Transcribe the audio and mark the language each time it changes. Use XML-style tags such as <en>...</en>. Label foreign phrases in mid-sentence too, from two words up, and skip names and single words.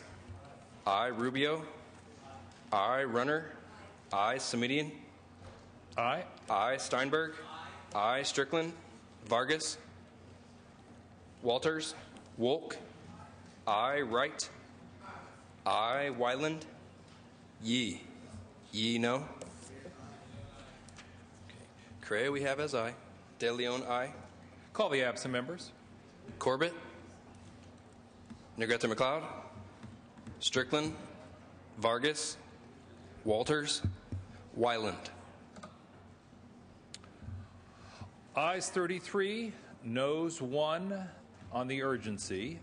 <en>Aye. Rubio. Aye. Runner. Aye. Semidian. Aye. Aye. Steinberg. Aye. Strickland. Vargas. Walters. Wolk. Aye. Wright. Aye. Wyland. Yee. Yee, no. Correa we have as aye. De Leon, aye. Call the absent members. Corbett. Negrete McLeod. Strickland. Vargas. Walters. Wyland. Ayes 33, noes 1 on the urgency.</en>